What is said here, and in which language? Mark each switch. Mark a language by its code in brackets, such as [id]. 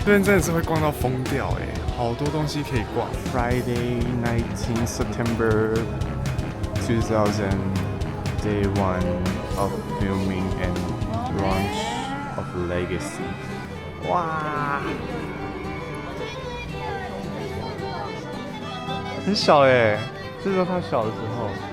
[zh] 这边真的是会逛到疯掉哎，好多东西可以逛。 [en] Friday 19 September 2000, Day 1 of filming and launch of Legacy。 [zh] 哇，很小哎，这时候他小的时候。